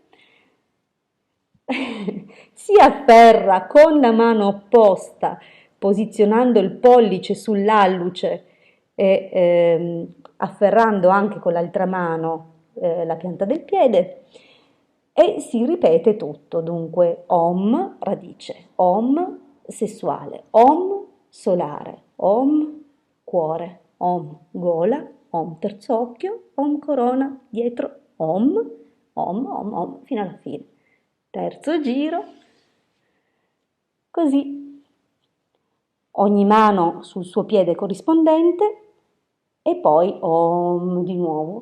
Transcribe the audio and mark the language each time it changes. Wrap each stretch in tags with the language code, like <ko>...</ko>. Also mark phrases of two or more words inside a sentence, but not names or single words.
<it>Si afferra con la mano opposta posizionando il pollice sull'alluce e afferrando anche con l'altra mano la pianta del piede e si ripete tutto, dunque Om radice, Om sessuale, Om solare, Om cuore, Om gola, Om terzo occhio, Om corona, dietro, Om, Om, Om, Om, fino alla fine. Terzo giro, così, ogni mano sul suo piede corrispondente e poi Om di nuovo.</it>